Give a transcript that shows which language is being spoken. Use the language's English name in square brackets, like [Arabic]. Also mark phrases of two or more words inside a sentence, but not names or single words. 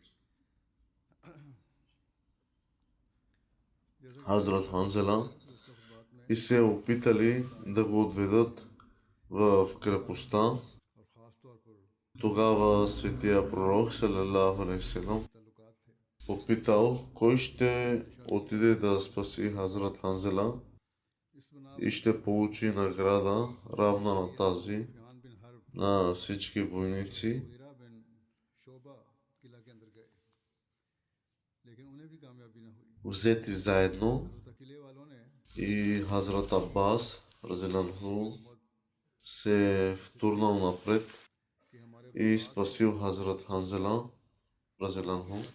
[Bulgarian] Хазрат Ханзела и се опитали да го отведат в крепостта. Тогава светия пророк [Arabic] صلى الله عليه وسلم [Bulgarian] попитал кой ще отиде да спаси Хазрат Ханзела и ще получи награда равна на тази на всички войници. Взети заедно и Хазрат Аббас разияллаху се втурнал напред и спасил Хазрат Ханзела разияллаху.